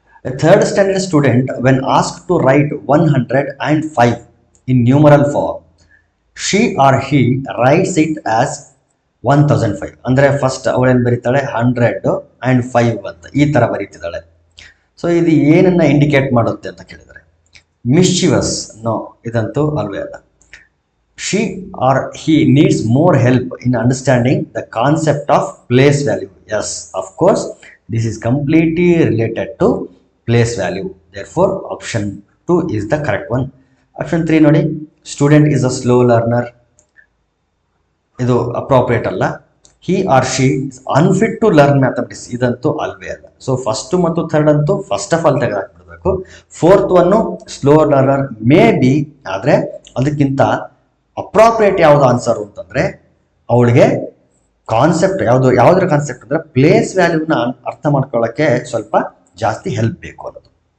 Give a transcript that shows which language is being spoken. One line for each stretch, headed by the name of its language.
English: A third standard student, when asked to write 105 in numeral form, she or he writes it as 1005.
Kannada: ಅಂದ್ರೆ first ಅವಳೇನು ಬರೀತಾಳೆ 100 and 5 ಅಂತ ಈ ತರ ಬರೀತಿದ್ದಾಳೆ. So ಇದು ಏನನ್ನ indicate ಮಾಡುತ್ತೆ ಅಂತ ಕೇಳಿದರೆ ಮಿಸ್ಚಿವಸ್? ನೋ, ಇದಂತೂ ಅಲ್ವೇ ಅಲ್ಲ.
English: She or he needs more help in understanding the concept of place value. Yes, of course, this is completely related to place value. Therefore, option 2 is the correct one. Option 3 ನೋಡಿ, student is a slow learner.
Kannada: ಇದು appropriate ಅಲ್ಲ.
English: He or she is unfit to learn mathematics.
Kannada: ಇದಂತೂ ಅಲ್ವೇ ಅಲ್ಲ. So first ಮತ್ತು third ಅಂತೂ first of all ತೆಗೆದಾಕ್ಬಿಡ್ಬೇಕು. 4th one slow learner may be, ಆದ್ರೆ ಅದಕ್ಕಿಂತ ಅಪ್ರಾಪ್ರಿಯೇಟ್ ಯಾವ್ದು ಆನ್ಸರ್ ಅಂತಂದ್ರೆ ಅವಳಿಗೆ ಕಾನ್ಸೆಪ್ಟ್ ಯಾವ್ದ್ರ ಕಾನ್ಸೆಪ್ಟ್ ಅಂದ್ರೆ ಪ್ಲೇಸ್ ವ್ಯಾಲ್ಯೂನ ಅರ್ಥ ಮಾಡ್ಕೊಳ್ಳೋಕೆ ಸ್ವಲ್ಪ ಜಾಸ್ತಿ ಹೆಲ್ಪ್ ಬೇಕು ಅನ್ನೋದು.